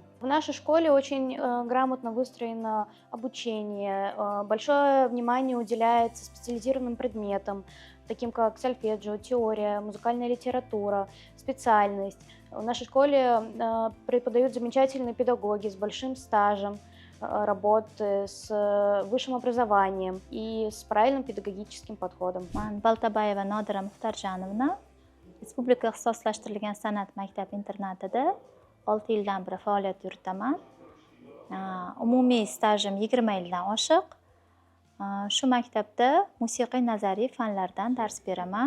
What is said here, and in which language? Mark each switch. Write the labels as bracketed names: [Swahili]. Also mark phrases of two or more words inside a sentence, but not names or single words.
[Russian] В нашей школе очень грамотно выстроено обучение, большое внимание уделяется специализированным предметам, таким как сольфеджио, теория, музыкальная литература, специальность. В нашей школе преподают замечательные педагоги с большим стажем работы, с высшим образованием и с правильным педагогическим подходом. [Uzbek] Men Baltabayeva Nodira Muxtarjonovna Respublika ixtisoslashtirilgan san'at maktab internatida 6 yildan beri faoliyat yuritaman. Umumiy stajim 20 yildan oshiq. Shu maktabda musiqiy nazariy fanlardan dars beraman.